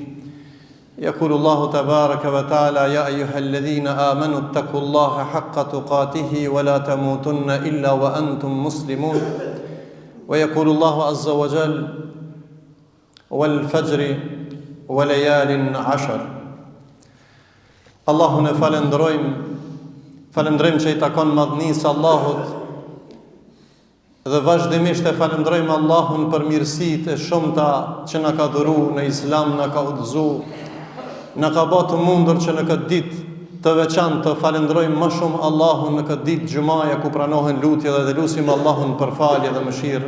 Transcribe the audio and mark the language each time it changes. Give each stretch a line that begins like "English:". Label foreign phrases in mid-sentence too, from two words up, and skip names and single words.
Arabic: يقول الله تبارك وتعالى يا أيها الذين آمنوا اتقوا الله حق تقاته ولا تموتن إلا وأنتم مسلمون ويقول الله عز وجل والفجر وليال عشر.
Albanian: Allahun e falenderojmë që i takon madhnisë Allahut dhe vazhdimisht e falenderojmë Allahun për mirësitë e shumta që na ka dhuru në Islam, na ka udhëzuar. Në ka bërë të mundur që në këtë ditë të veçantë të falenderojmë më shumë Allahun në këtë ditë xumaja ku pranohen lutje dhe lutim Allahun për falje dhe mëshirë.